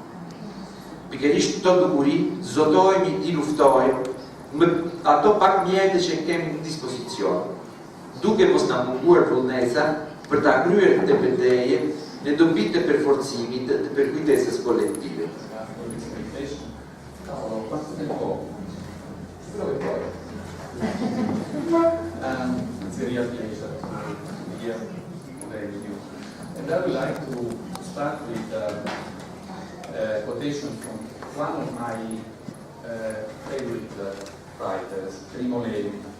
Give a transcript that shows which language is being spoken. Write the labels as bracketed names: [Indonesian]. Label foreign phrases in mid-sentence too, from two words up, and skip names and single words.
[Albanian] Pikërisht këto dukuri zotojmë i luftojmë me ato pak mjete që kemi në dispozicion, duke mos na munguar vullnesa për ta kryer këtë betejë në dobit të përforcimit të përkujtesës kolektive. [English] It's a real pleasure to be here today with you. And I would like to start with a quotation from one of my favorite writers, Primo Levi.